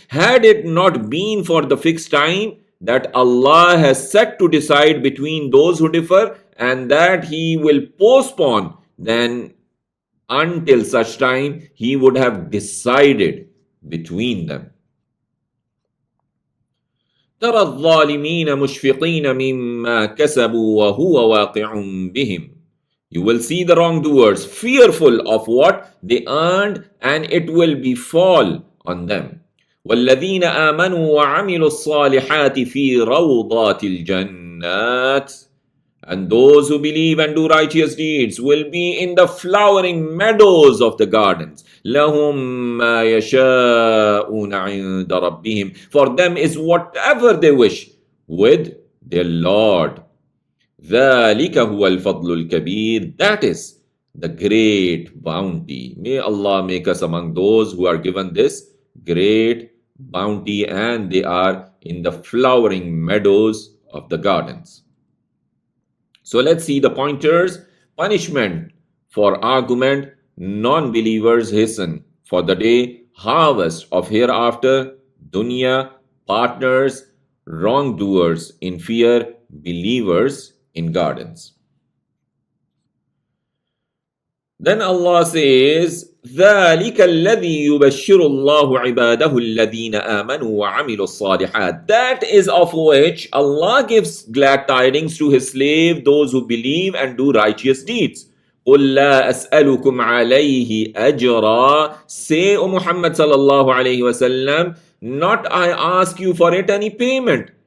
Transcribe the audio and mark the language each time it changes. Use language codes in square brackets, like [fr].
[en] Had it not been for the fixed time that Allah has set to decide between those who differ, and that He will postpone, then until such time He would have decided between them. [ar] ترى الظالمين مشفقين مما كسبوا وهو واقع بهم. [en] You will see the wrongdoers fearful of what they earned, and it will befall on them. [ar] والذين آمنوا وعملوا الصالحات في روضات الجنات. [en] And those who believe and do righteous deeds will be in the flowering meadows of the gardens. [ar] لهم ما يشاءون عند ربهم. [en] For them is whatever they wish with their Lord. [ar] ذلك هو الفضل الكبير. [en] That is the great bounty. May Allah make us among those who are given this great bounty, and they are in the flowering meadows of the gardens. So let's see the pointers. Punishment for argument. Non-believers hasten for the day. Harvest of hereafter. Dunya. Partners. Wrongdoers in fear. Believers in gardens. Then Allah says, [ar] ذَلِكَ الَّذِي يُبَشِّرُ اللَّهُ عِبَادَهُ الَّذِينَ آمَنُوا وَعَمِلُوا الصَّالِحَاتِ. [en] That is of which Allah gives glad tidings to His slave, those who believe and do righteous deeds. [ar] قُلْ لَا أَسْأَلُكُمْ عَلَيْهِ أَجْرًا. [en] Say, O Muhammad sallallahu alayhi wa sallam, not I ask you for it any payment.